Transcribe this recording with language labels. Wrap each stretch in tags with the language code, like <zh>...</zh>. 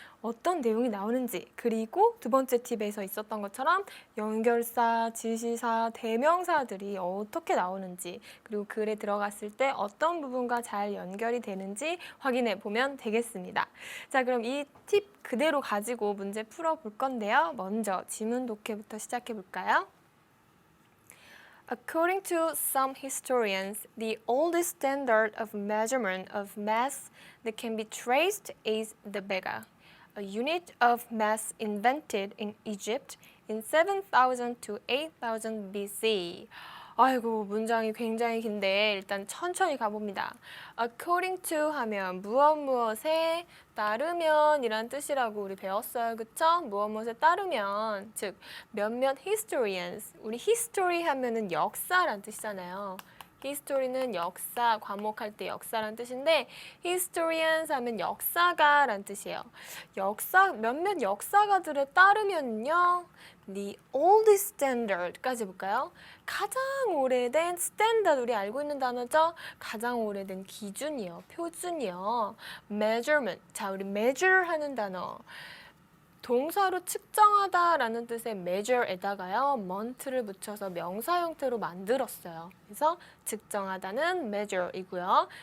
<ko>어떤 내용이 나오는지 그리고 두 번째 팁에서 있었던 것처럼 연결사, 지시사, 대명사들이 어떻게 나오는지 그리고 글에 들어갔을 때 어떤 부분과 잘 연결이 되는지 확인해 보면 되겠습니다. 자, 그럼 이 팁 그대로 가지고 문제 풀어볼 건데요. 먼저 지문 독해부터 시작해 볼까요?</ko> <en>According to some historians, the oldest standard of measurement of mass that can be traced is the bega, a unit of mass invented in Egypt in 7000 to 8000 BC.</en> <ko>아이고, 문장이 굉장히 긴데 일단 천천히 가봅니다.</ko> <en>According to</en> <ko>하면 무엇에 따르면 이란 뜻이라고 우리 배웠어요. 그쵸? 무엇에 따르면 즉 몇몇 historians 우리 history 하면은 역사란 뜻이잖아요. history는 역사, 과목할 때 역사란 뜻인데 historians 하면 역사가란 뜻이에요. 몇몇 역사가들에 따르면요.</ko> <en>The oldest standard까지</en> <ko>볼까요? 가장 오래된 standard 우리 알고 있는 단어죠? 가장 오래된 기준이요. 표준이요. measurement. 자, 우리 measure 하는 단어. 동사로 측정하다라는 뜻의 measure에다가요. mont를 붙여서 명사 형태로 만들었어요. 그래서 측정하다는 measure이고요.</ko>